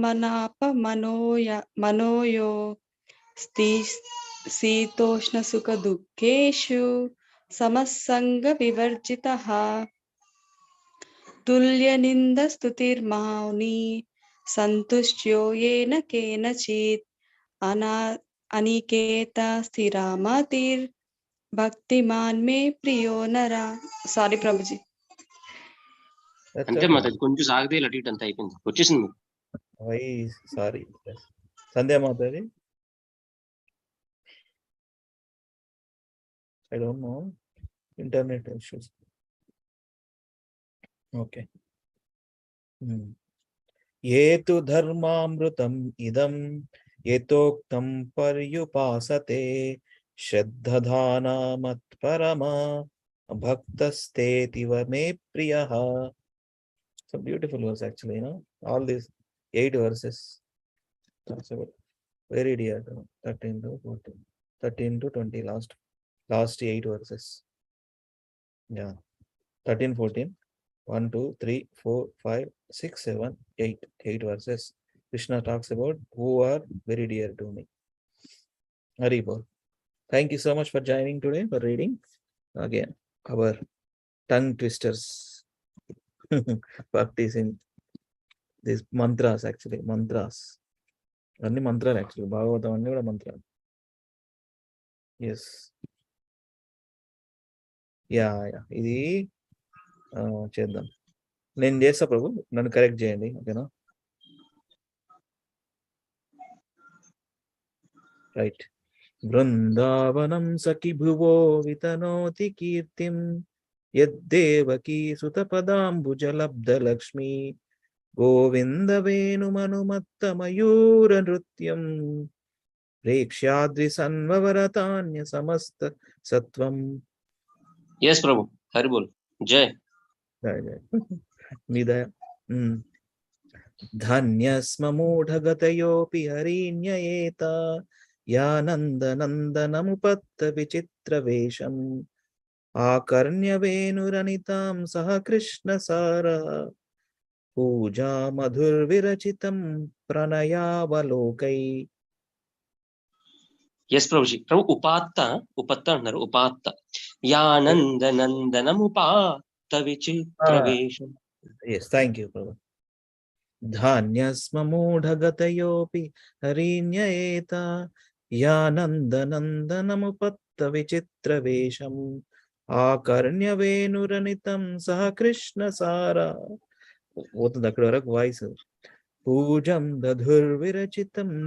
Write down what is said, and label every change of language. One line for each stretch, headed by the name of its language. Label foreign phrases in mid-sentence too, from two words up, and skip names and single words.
Sanskrit: మనోయో శీతోష్ణ సుఖ దుఃఖేషు సమస్సంగ వివర్జితః తుల్య నింద స్తుతిర్మౌని సంతుష్ట్యో येन కేనచిత్ అనికేత స్థిరామతిర్ భక్తిమాన్ మే ప్రియో నరా.
Telugu: సారీ ప్రభుజీ. అంతే మాతాజీ, కొంచెం సాగితే అటు ఇటు అంతా అయిపోయింది, వచ్చేసింది. సారీ సంధ్యా మాతాజీ.
English: I don't know. Internet issues. Okay.
Sanskrit: यत्तु धर्म्यामृतमिदं यथोक्तं पर्युपासते श्रद्दधाना मत्परमा भक्तास्तेऽतीव मे प्रियाः.
English: So beautiful verse actually, all this 8 verses. Talks about very dear to 13 to 14, 13 to 20, last 8 verses. Yeah, 13, 14, 1, 2, 3, 4, 5, 6, 7, 8 verses. Krishna talks about who are very dear to me. Haribol. Thank you so much for joining today, for reading again our tongue twisters. Practicing these mantras, actually mantras.
Telugu: అన్ని మంత్రాలు యాక్చువల్లీ భాగవతం అన్ని కూడా మంత్రాలు. ఎస్ యా ఇది చేద్దాం. నేను చేస్తా ప్రభు, నన్ను కరెక్ట్ చేయండి, ఓకేనా? రైట్.
Sanskrit: బృందావనం సఖి భువో వితనోతి కీర్తిం యద్దేవకీ సుతపదాంబుజలబ్ధ లక్ష్మీ గోవింద వేణుమనుమత్త మయూర నృత్యం ప్రేక్ష్యాద్రి సన్వవరతాన్య సమస్త సత్వం.
English: Yes, Prabhu.
Sanskrit: हरि बोल.
English: Jai.
Telugu: జయ జయ. మీ దయ.
Sanskrit: ధన్యస్మ మూఢగతయోపి హరిణ్యయేత యానందనందనముపత్త విచిత్ర వేషం ఆకర్ణ్య వేణురనితాం సహ కృష్ణ సార పూజా మధుర్విరచితం ప్రణయావలోకై.
English: Yes, Prabhuji. Prabhu,
Telugu: ఉపాత్త అన్నారు,
English: upatta.
Sanskrit: यानन्दनन्दनमुपात्त विचित्र वेषम्.
English: Yes, thank you, Prabhu.
Sanskrit: ధాన్యస్మ మూఢగతయోపి హరిణ్యయేత యానందనందనముపత్త విచిత్ర వేషం ఆకర్ణ్య వేణురనితం సహ కృష్ణ సార.
Telugu: పోతుంది అక్కడి వరకు వాయిస్.
Sanskrit: పూజం దధుర్విరచితం